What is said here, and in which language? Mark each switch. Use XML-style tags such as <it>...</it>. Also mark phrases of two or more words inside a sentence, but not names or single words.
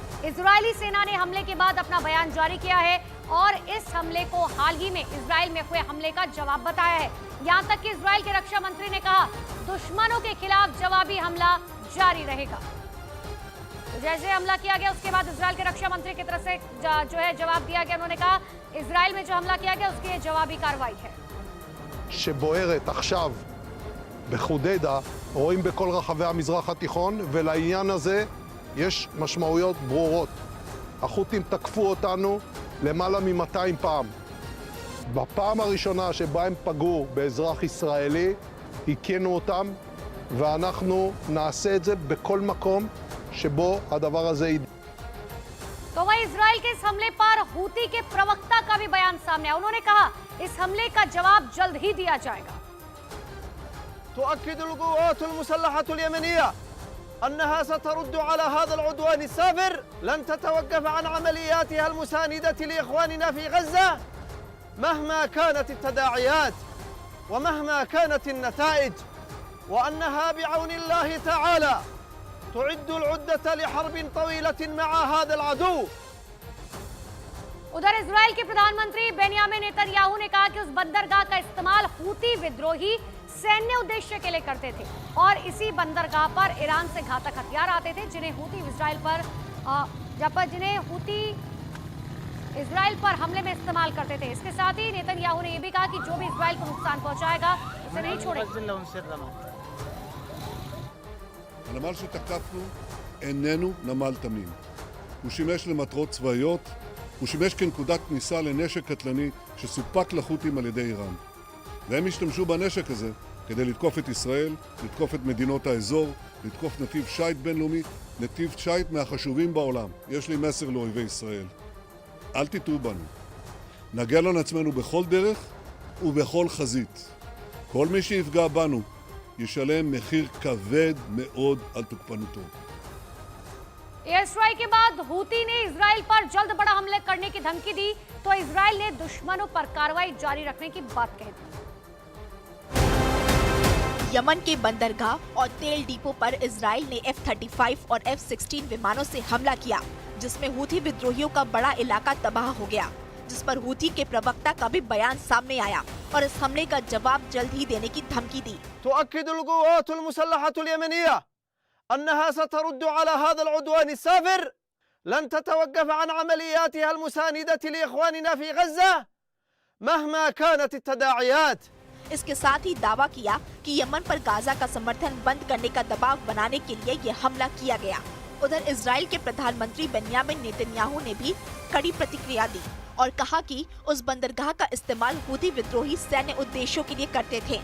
<hi>इजरायली सेना ने हमले के बाद अपना बयान जारी किया है, और इस हमले को हाल ही में इजराइल में हुए हमले का जवाब बताया है। यहां तक कि इजराइल के रक्षा मंत्री ने कहा, दुश्मनों के खिलाफ जवाबी हमला जारी रहेगा। तो जैसे हमला किया गया उसके बाद इजराइल के रक्षा मंत्री की तरफ से जो है जवाब दिया गया। उन्होंने कहा इजराइल में जो हमला किया गया उसकी जवाबी कार्रवाई है।</hi> <he>שבוערת עכשיו בחודדה, רואים בכל רחבי המזרח התיכון, ולעניין הזה יש משמעויות ברורות. החות'ים תקפו אותנו למעלה מ-200 פעם. בפעם הראשונה שבה הם פגעו באזרח ישראלי, הכינו אותם, ואנחנו נעשה את זה בכל מקום שבו הדבר הזה ידע.</he> <hi>तो वहीं वहीं इजराइल के इस हमले पर हूती के प्रवक्ता का भी बयान सामने आया। उन्होंने कहा इस हमले का जवाब जल्द ही दिया जाएगा।</hi> <ar>تؤكد القوات المسلحة اليمنية أنها سترد على هذا العدوان السافر، لن تتوقف عن عملياتها المساندة لإخواننا في غزة مهما كانت التداعيات ومهما كانت النتائج، وأنها بعون الله تعالى تعد العدة لحرب طويلة مع هذا العدو।</ar> <hi>उधर इजराइल के प्रधानमंत्री बेन्यामिन नेतन्याहू ने कहा कि उस बंदरगाह का इस्तेमाल हूती विद्रोही सैन्य उद्देश्य के लिए करते थे और इसी बंदरगाह पर ईरान से घातक हथियार आते थे जिन्हें हूती इजराइल पर हमले में इस्तेमाल करते थे। इसके साथ ही नेतन्याहू ने यह भी कहा कि जो भी इजराइल को नुकसान पहुंचाएगा उसे नहीं छोड़ेंगे।</hi> <he>הנמל שתקפנו איננו נמל תמים. הוא שימש למטרות צבאיות, הוא שימש כנקודת כניסה לנשק קטלני שסופק לחות'ים על ידי איראן. והם השתמשו בנשק הזה כדי לתקוף את ישראל, לתקוף את מדינות האזור, לתקוף נתיב שייט בינלאומי, נתיב שייט מהחשובים בעולם. יש לי מסר לאויבי ישראל. אל תטעו בנו. נגן על עצמנו בכל דרך ובכל חזית. כל מי שיפגע בנו ישלם מחיר כבד מאוד על תוקפנותו.</he> <en>air strike</en> <hi>के बाद हूती ने इजराइल पर जल्द बड़ा हमले करने की धमकी दी तो इजराइल ने दुश्मनों पर कार्रवाई जारी रखने की बात कह दी। यमन के बंदरगाह और तेल डिपो पर इजराइल ने F-35 और F-16 विमानों से हमला किया जिसमें हूती विद्रोहियों का बड़ा इलाका तबाह हो गया, जिस पर हूती के प्रवक्ता का भी बयान सामने आया और इस हमले का जवाब जल्द ही देने की धमकी दी।</hi> <ar>تؤكد القوات المسلحة اليمنية أنها سترد على هذا العدوان السافر، لن تتوقف عن عملياتها المساندة لإخواننا في غزة مهما كانت التداعيات।</ar> <hi>इसके साथ ही दावा किया कि यमन पर गाजा का समर्थन बंद करने का दबाव बनाने के लिए यह हमला किया गया। उधर इजराइल के प्रधानमंत्री बेन्यामिन नेतन्याहू ने भी कड़ी प्रतिक्रिया दी और कहा कि उस बंदरगाह का इस्तेमाल हूती विद्रोही सैन्य उद्देश्यों के लिए करते थे।</hi>